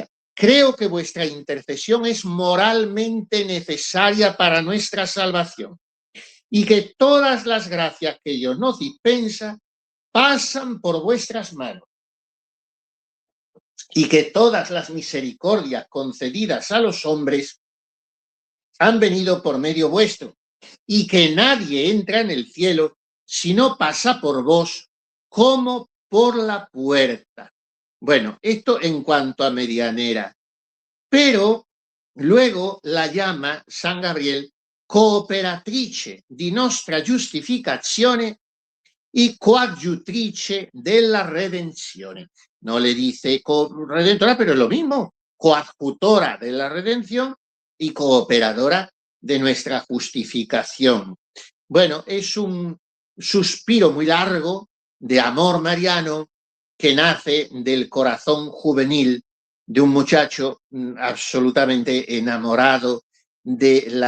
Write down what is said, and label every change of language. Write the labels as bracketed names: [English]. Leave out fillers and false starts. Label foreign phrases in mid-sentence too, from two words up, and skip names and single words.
[Spanish] Creo que vuestra intercesión es moralmente necesaria para nuestra salvación y que todas las gracias que Dios nos dispensa pasan por vuestras manos y que todas las misericordias concedidas a los hombres han venido por medio vuestro y que nadie entra en el cielo si no pasa por vos como por la puerta. Bueno, esto en cuanto a medianera, pero luego la llama San Gabriel [Italian] cooperatrice di nostra giustificazione [Spanish] y [Italian] coadjutrice della redenzione. [Spanish] No le dice redentora, pero es lo mismo, coadjutora de la redención y cooperadora de nuestra justificación. Bueno, es un suspiro muy largo de amor mariano que nace del corazón juvenil de un muchacho absolutamente enamorado de la